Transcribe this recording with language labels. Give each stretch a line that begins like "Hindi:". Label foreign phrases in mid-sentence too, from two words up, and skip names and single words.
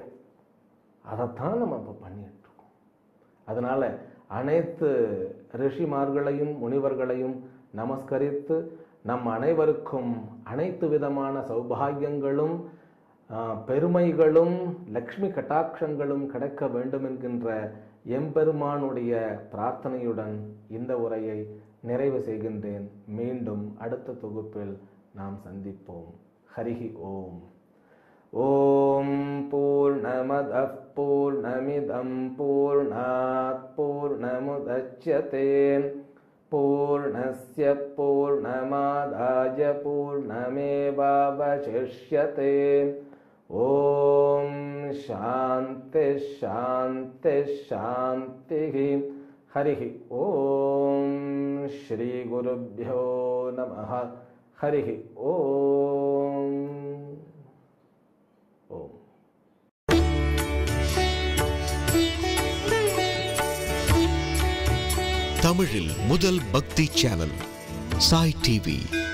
Tamil: அதைத்தான் நம்ம இப்போ பண்ணிட்டு இருக்கோம். அதனால அனைத்து ரிஷிமார்களையும் முனிவர்களையும் நமஸ்கரித்து நம் அனைவருக்கும் அனைத்து விதமான சௌபாகியங்களும் பெருமைகளும் லக்ஷ்மி கட்டாட்சங்களும் கிடைக்க வேண்டும் என்கின்ற எம்பெருமானுடைய பிரார்த்தனையுடன் இந்த உரையை நிறைவு செய்கின்றேன். மீண்டும் அடுத்த தொகுப்பில் நாம் சந்திப்போம்.
Sanskrit: हरिः ॐ। ॐ पूर्णमदः पूर्णमिदं पूर्णात् पूर्णमुदच्यते पूर्णस्य पूर्णमादाय पूर्णमेवावशिष्यते. ॐ शान्ति शान्ति शान्ति. हरिः ॐ। श्री गुरुभ्यो नमः. हरिः ॐ। ॐ.
Tamil: தமிழில் முதல் பக்தி சேனல் சாய் டிவி.